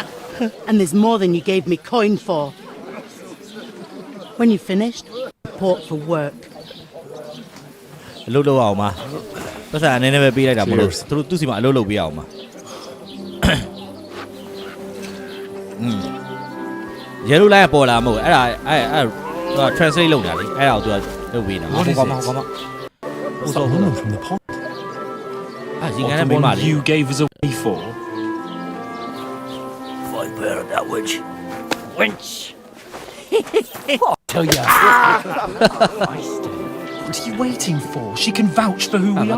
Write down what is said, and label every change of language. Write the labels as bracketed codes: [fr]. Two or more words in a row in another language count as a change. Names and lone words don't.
[en] And there's more than you gave me coin for. When you're finished, report for work. [my] translate လုပ်တာလေအဲ့ဒါကိုသူကလုပ်ပေးနေတာကောင်းကောင်း [en] What's that woman from the pond? The one you gave us away for? Viper, that witch. Wench! I'll tell ya. What are you waiting for? She can vouch for who we are.